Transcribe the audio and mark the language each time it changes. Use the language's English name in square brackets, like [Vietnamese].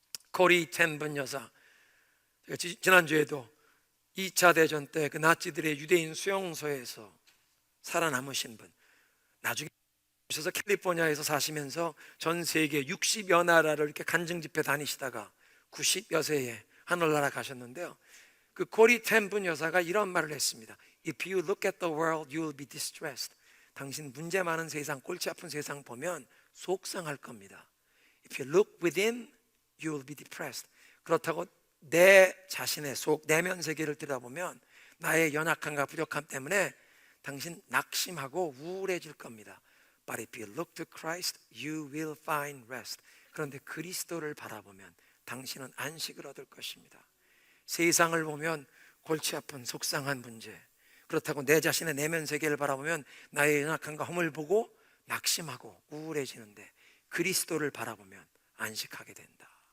[Korean] 코리 텐번 여사, 제가 지난주에도 2차 대전 때 그 나치들의 유대인 수용소에서 살아남으신 분, 나중에 오셔서 캘리포니아에서 사시면서 전 세계 60여 나라를 이렇게 간증 집회 다니시다가 90여 세에 하늘나라 가셨는데요, 그 코리 텐번 여사가 이런 말을 했습니다. [English] If you look at the world, you will be distressed. [Korean] 당신 문제 많은 세상, 골치 아픈 세상 보면 속상할 겁니다. [English] If you look within, you will be depressed. [Korean] 그렇다고 내 자신의 속, 내면 세계를 들여다보면 나의 연약함과 부족함 때문에 당신 낙심하고 우울해질 겁니다. [English] But if you look to Christ, you will find rest. [Korean] 그런데 그리스도를 바라보면 당신은 안식을 얻을 것입니다. 세상을 보면 골치 아픈 속상한 문제, 그렇다고 내 자신의 내면 세계를 바라보면 나의 연약함과 험을 보고 낙심하고 우울해지는데, 그리스도를 바라보면 안식하게 된다.